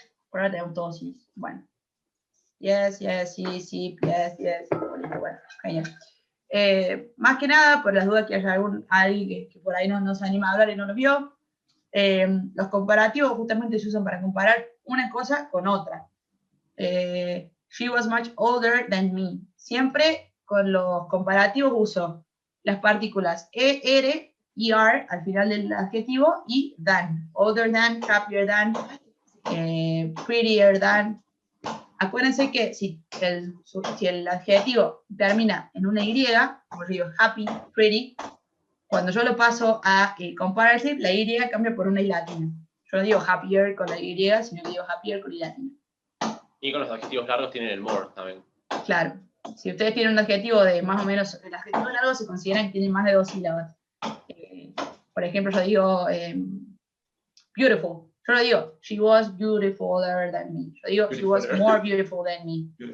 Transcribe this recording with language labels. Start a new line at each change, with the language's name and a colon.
Spanish: Por ahora tenemos todos sí. Bueno. Yes, sí, yes. Bueno, genial. Más que nada, por las dudas que haya alguien que por ahí no se anima a hablar y no lo vio, los comparativos justamente se usan para comparar una cosa con otra.
English: She was much older than me.
Spanish: Siempre con los comparativos uso las partículas ER, ER al final del adjetivo y than.
English: Older than, happier than, prettier than.
Spanish: Acuérdense que si el adjetivo termina en una Y, como digo, happy, pretty, cuando yo lo paso a comparative, la Y cambia por una I latina. Yo no digo happier con la Y, sino que digo happier con I latina. Y con los adjetivos largos tienen el more también. Claro. Si ustedes tienen un adjetivo de más o menos, el adjetivo largo se considera que tiene más de 2 sílabas. Por ejemplo, yo digo beautiful. Yo no digo,
English: she was beautifuler than me.
Spanish: Yo digo,
English: she was more beautiful than me.